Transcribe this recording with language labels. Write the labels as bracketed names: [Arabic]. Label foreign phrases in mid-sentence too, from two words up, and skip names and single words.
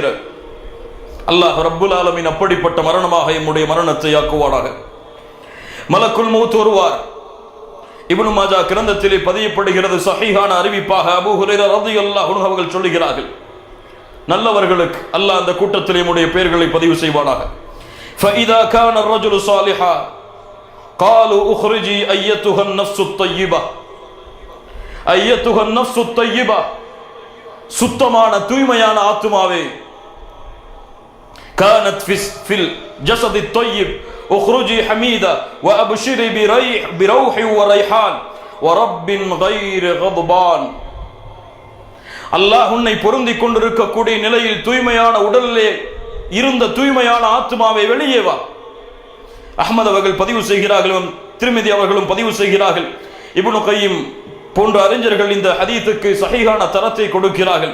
[Arabic] الله رب العالمين [Tamil] அப்படிப்பட்ட மரணமாக எம்முடைய மரணத்தை ஆக்குவானாக. [Arabic] ملك الموت [Tamil] வருவார். இப்னு மாஜா கிரந்தத்திலே பதியப்படுகிறது, சஹீஹான அறிவிப்பாக அபூ ஹுரைரா [Arabic] رضي الله عنه [Tamil] அவர்கள் சொல்லுகிறார்கள், நல்லவர்களுக்கு அல்லாஹ் அந்த கூட்டத்திலே நம்முடைய பெயர்களை பதிவு செய்வானாக. [Arabic] فَإِذَا كَانَ الرَّجُلُ صَالِحًا قَالُوا اخْرُجِي أَيَّتُهَا النَّفْسُ الطَّيِّبَةُ. أَيَّتُهَا النَّفْسُ الطَّيِّبَةُ, [Tamil] சுத்தமான தூய்மையான ஆத்துமாவே, [Arabic] كانت في الجسد الطيب اخرجي حميدة وأبشري بروح وريحان ورب غير غضبان. [Tamil] அல்லாஹ் உன்னை பொருந்திக் கொண்டிருக்கக்கூடிய நிலையில் தூய்மையான உடலிலே இருந்த தூய்மையான ஆத்மாவை வெளியே வா. அஹ்மத் அவர்கள் பதிவு செய்கிறார்கள், திர்மிதி அவர்களும் பதிவு செய்கிறார்கள். இப்னு கய்யிம் போன்ற அறிஞர்கள் இந்த ஹதீஸுக்கு சஹீஹான தரத்தை கொடுக்கிறார்கள்.